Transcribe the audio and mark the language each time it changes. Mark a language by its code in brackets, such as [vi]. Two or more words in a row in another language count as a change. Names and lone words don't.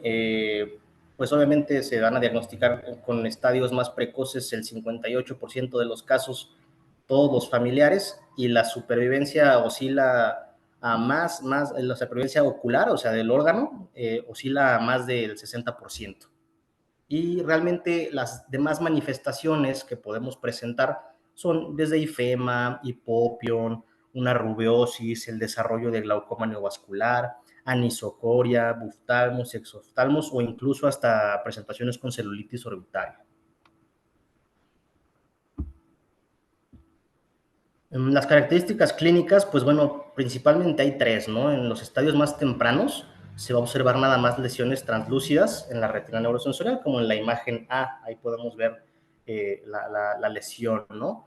[es] Pues obviamente se van a diagnosticar con estadios más precoces el 58% de los casos, todos los familiares, y la supervivencia oscila a más la supervivencia ocular, o sea, del órgano, oscila a más del 60%. Y realmente las demás manifestaciones que podemos presentar son desde ifema, hipopión, una rubeosis, el desarrollo de glaucoma neovascular, anisocoria, buftalmos, exoftalmos o incluso hasta presentaciones con celulitis orbitaria. Las características clínicas, pues bueno, principalmente hay tres, ¿no? En los estadios más tempranos se va a observar nada más lesiones translúcidas en la retina neurosensorial, como en la imagen A, ahí podemos ver la lesión, ¿no?